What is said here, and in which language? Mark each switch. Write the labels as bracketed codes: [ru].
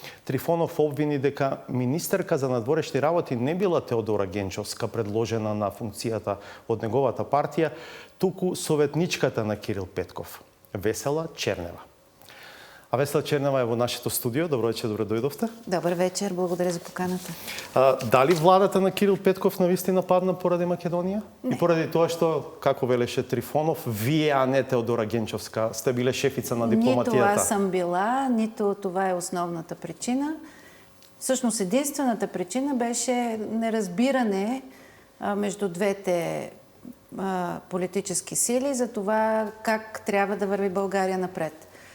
[mk] Трифонов обвини дека министерка за надворешни работи не била Теодора Генчовска, предложена на функцијата од неговата партија, туку советничката на Кирил Петков, Весела Чернева. А Весела Чернева е во нашето студио. Добро вечер, добро дојдовте. [bg] Добър вечер, благодаря за поканата. [mk] Дали владата на Кирил Петков навистина падна поради Македонија? Не. И поради тоа што, како велеше Трифонов, вие, а не Теодора Генчовска, сте биле шефица на дипломатијата? [bg] Нито аз съм била, нито това е основната причина. Всъщност единствената причина беше неразбиране между двете политически сили за това как трябва да върви България напред.